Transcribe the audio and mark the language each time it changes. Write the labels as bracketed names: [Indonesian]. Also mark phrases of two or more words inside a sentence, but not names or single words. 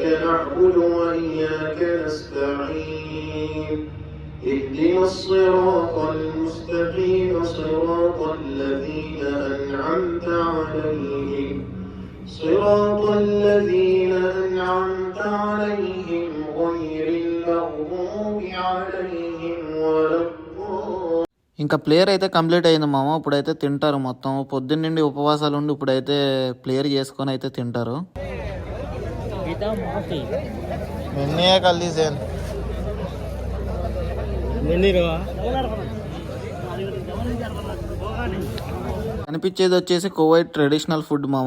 [Arabic] نعبد وإياك نستعين اهدنا الصراط المستقيم صراط الذين أنعمت عليهم صراط الذين أنعمت عليهم غير المغضوب عليهم ولا. [Telugu] ఇంకా ప్లేయర్ అయితే కంప్లీట్ అయింది మామ. ఇప్పుడైతే తింటారు మొత్తం. పొద్దున్నండి ఉపవాసాలు ఉండి ఇప్పుడైతే ప్లేయర్ చేసుకొని అయితే తింటారు. కనిపించేది వచ్చేసి కువైట్ [English] traditional food [Telugu] మామ.